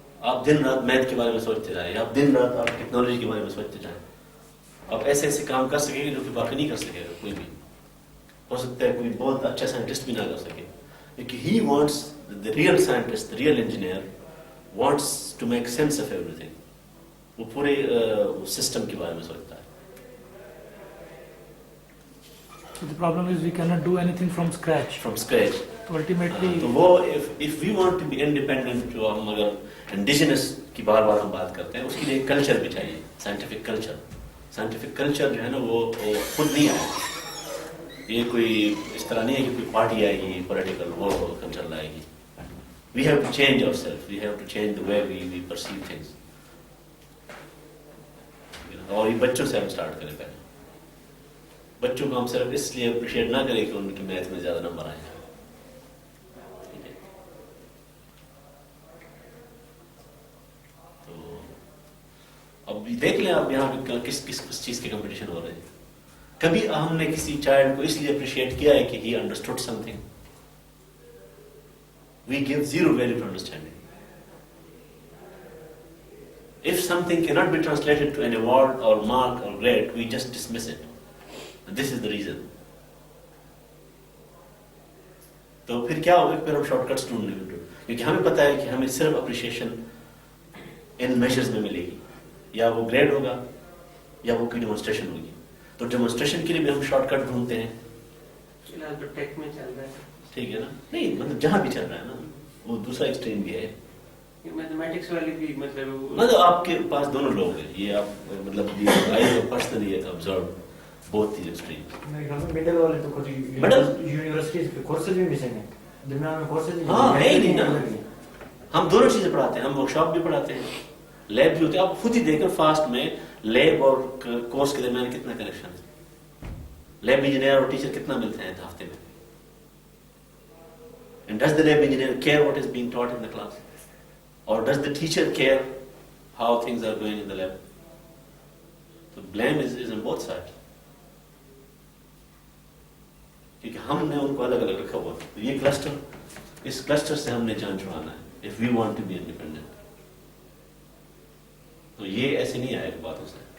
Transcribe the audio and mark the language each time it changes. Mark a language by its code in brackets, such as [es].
[ur] آپ دن رات میتھ کے بارے میں سوچتے جائیں, آپ دن رات آپ ٹیکنالوجی کے بارے میں سوچتے جائیں, آپ ایسے ایسے کام کر سکیں گے جو کہ باقی نہیں کر سکے گا کوئی بھی. ہو سکتا ہے کوئی بہت اچھا سائنٹسٹ بھی نہ کر سکے, کیونکہ [en] he wants, the real scientist, the real engineer wants to make sense of everything. [ur] وہ پورے سسٹم کے بارے میں سوچتا ہے. [en] So the problem is we cannot do anything from scratch. From scratch. So ultimately, [ur] تو وہ [en] if we want to be independent, [ur] جو ہم اگر انڈیجنس کی بار بار ہم بات کرتے ہیں, اس کے لیے کلچر بھی چاہیے, سائنٹیفک کلچر. سائنٹیفک کلچر جو ہے نا وہ خود نہیں آئے. یہ کوئی اس طرح نہیں ہے کہ کوئی پارٹی آئے گی پولیٹیکل وہ کلچر لائے گی. [en] We have to change ourselves. We have to change the way we perceive things. [ur] اور یہ بچوں سے ہم اسٹارٹ کریں پہلے. بچوں کو ہم صرف اس لیے اپریشیٹ نہ کریں کہ ان کے میتھ میں زیادہ نمبر آئے ہیں. اب دیکھ لیں آپ یہاں پہ کس کس کس چیز کے کمپٹیشن ہو رہے ہیں. کبھی ہم نے کسی چائلڈ کو اس لیے اپریشیٹ کیا ہے کہ [en] He understood something. We give zero value to understanding. If something cannot be translated to an award or mark or grade, we just dismiss it. And this is the reason. [ur] تو پھر کیا ہوگا؟ پھر ہم short cuts ڈھونڈنے لگیں گے کیونکہ ہمیں پتہ ہے کہ ہمیں صرف اپریشیشن [en] ان میجرز [ur] میں ملے گی. یا وہ گریڈ ہوگا یا وہ کوئی ڈیمونسٹریشن ہوگی. تو ڈیمونسٹریشن کے لیے بھی ہم شارٹ کٹ ڈھونڈتے ہیں. فی الحال تو ٹیک میں چل رہا ہے. ٹھیک ہے نا؟ نہیں مطلب جہاں بھی چل رہا ہے نا وہ دوسرا ایکسٹریم بھی ہے. میتھمیٹکس والی بھی مطلب آپ کے پاس دونوں لوگ ہیں. یہ آپ مطلب [en] I personally observe both these extreme. [ur] میرے خیال میں مڈل والے تو کچھ یونیورسٹیز کے کورسز بھی مسنگ ہیں. درمیان میں کورسز بھی ہاں ہے ہی نہیں نا. ہم دونوں چیزیں پڑھاتے ہیں. ہم ورک شاپ بھی پڑھاتے ہیں, لیب بھی ہوتے ہیں. آپ خود ہی دیکھیں فاسٹ میں لیب اور کورس کے درمیان کتنا کنیکشن ہے. لیب انجینئر اور ٹیچر کتنا ملتے ہیں ہفتے میں. [en] And does the lab engineer care what is being taught in the class? Or does the teacher care how things are going in the lab? So blame is on both sides. [ur] کیونکہ ہم نے ان کو الگ الگ رکھا ہوا. یہ cluster, اس cluster سے ہم نے جان چھڑانا ہے [en] if we want to be independent. [ur] تو یہ ایسے نہیں آئے گا باتوں سے.